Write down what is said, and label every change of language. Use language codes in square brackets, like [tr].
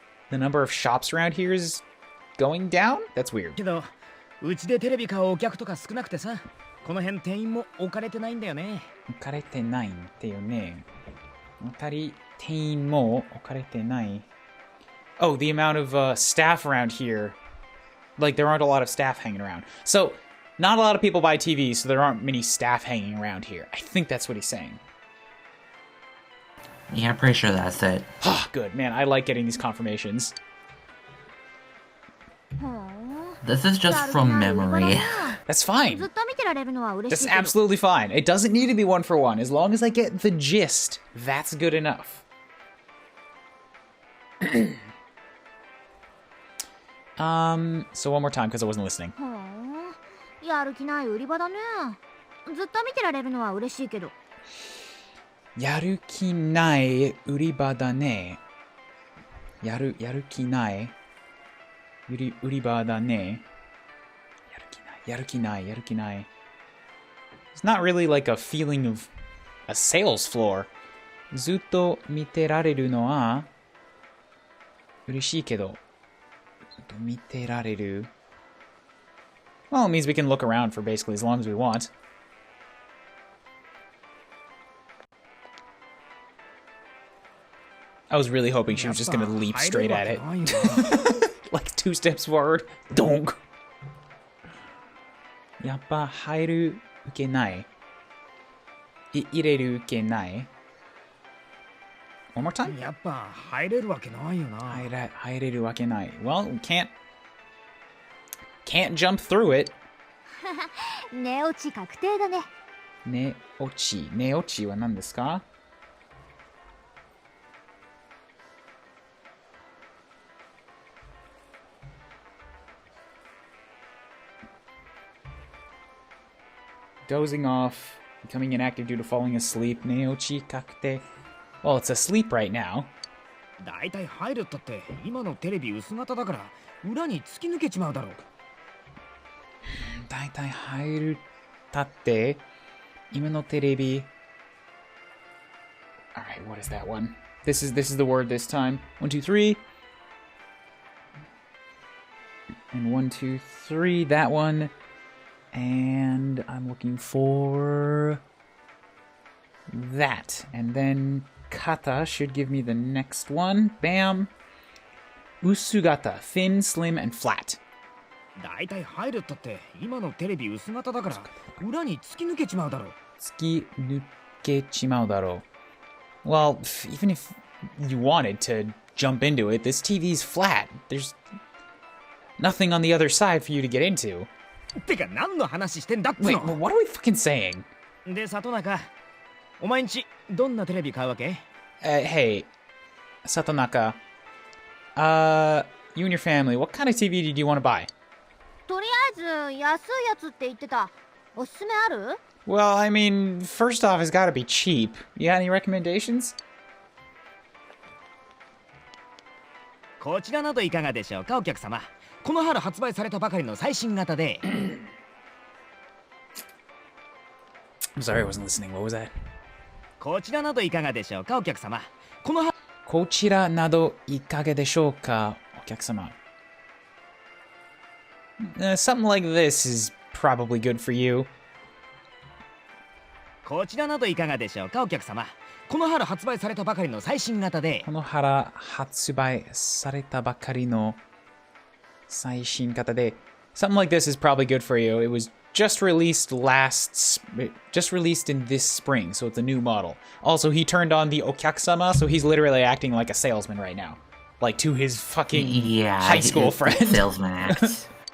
[en] The number of shops around here is going down? That's weird. [ja] けど、うちでテレビ買うお客とか少なくてさ、この辺店員も置かれてないんだよね。置かれてないんだよね。店員も置かれてない。 [en] Oh, the amount of staff around here. Like, there aren't a lot of staff hanging around. So, not a lot of people buy TVs, so there aren't many staff hanging around here. I think that's what he's saying. Yeah, I'm pretty sure that's it. Ah, good. Man, I like getting these confirmations. ほー This is just from memory. That's fine. [ja] ずっと見てられるのは嬉しいけど。 [en] absolutely fine. It doesn't need to be one for one. As long as I get the gist, that's good enough. So one more time, because I wasn't listening. [ja] ほーやる気ない売り場だね。ずっと見てられるのは嬉しいけど。やる気ない売り場だね。やる気ない売り場だね。やる気ない。 [en] It's not really like a feeling of a sales floor. [ja] ずっと見てられるのは嬉しいけど。ずっと見てられる。 [en] Well, it means we can look around for basically as long as we want. I was really hoping she was just gonna leap straight at it. Like 2 steps forward. Donk. [ja] やっぱ入る受けない。入れる受けない。 [en] One more time? [ja] やっぱ入れるわけないよな。入れるわけない。 [en] Well, can't jump through it. [ja] 寝落ち確定だね。寝落ちは何ですか? [en] Dozing off, becoming inactive due to falling asleep. Neochi kakute. Well, it's asleep right now. [ja] だいたい入るったって今のテレビ薄型だから裏に突き抜けちまうだろう。だいたい入るたって今のテレビ. [en] All right, what is that one? This is the word this time. 1, 2, 3. And 1, 2, 3. That one. And I'm looking for that. And then Kata should give me the next one. Bam. Usugata, thin, slim, and flat. [ja] だいたい入るったって今のテレビ薄型だから裏に突き抜けちまうだろ。 Tsukinukechimaudaro. [en] Well, even if you wanted to jump into it, this TV's flat. There's nothing on the other side for you to get into. [ja] てか何の話してんだっつ [en] Wait, [ja] の。 [en] what are we fucking saying? [ja] で里中、お前んちどんなテレビ買うわけ？ [en] Hey, Satonaka. You and your family, what kind of TV did you want to buy? [ja] とりあえず安いやつって言ってた。おすすめある？ [en] Well, I mean, first off, it's gotta be cheap. You got any recommendations? [ja] こちらなどいかがでしょうかお客様。この春発売されたばかりの最新型で。 [en] I'm sorry, I wasn't listening. What was that? [ja] こちらなどいかがでしょうかお客様。この春。こちらなどいかがでしょうか、お客様。 [en] Something like this is probably good for you. [ja] こちらなどいかがでしょうかお客様。この春発売されたばかりの最新型で。この春発売されたばかりの最新型で。 [en] Something like this is probably good for you. It was just released in this spring, so it's a new model. Also, he turned on the okyakusama, so he's literally acting like a salesman right now. Like to his fucking high school friend. Salesman act.